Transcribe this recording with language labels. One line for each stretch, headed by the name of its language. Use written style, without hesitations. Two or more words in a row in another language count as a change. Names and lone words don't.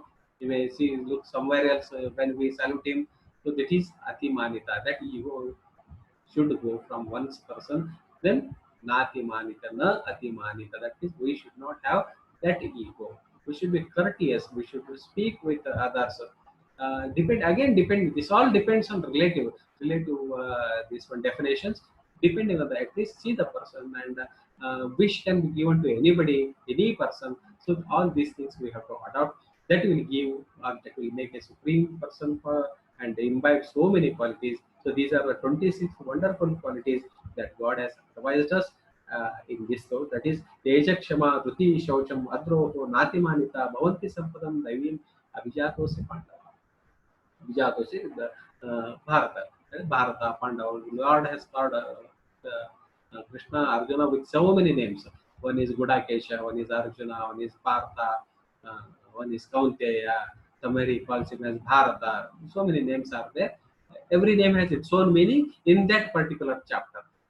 English: You may see look somewhere else when we salute him. So that is atimanita. That ego should go from one person. Then natimanita, na atimanita. That is, we should not have that ego. We should be courteous. We should speak with others. Depend. This all depends on relative. This one definitions. Depending on the, at least see the person, and wish can be given to anybody, any person. So all these things we have to adopt. That will give, or that will make a supreme person for, and imbibe so many qualities. So these are the 26 wonderful qualities that God has advised us in this thought. That is
Sanskrit: तेज क्षमा धृति शौचम् अद्रोहो नातिमानिता भवन्ति सम्पदं दैवीम् अभिजातस्य पाण्डव. अभिजातस्य the Bharata.
English: Bharata, Pandava. Lord has called Krishna, Arjuna with so many names. One is Gudakesha, one is Arjuna, one is Partha, one is Kaunteya. Somebody calls him as Bharata. So many names are there. Every name has its own meaning in that particular chapter.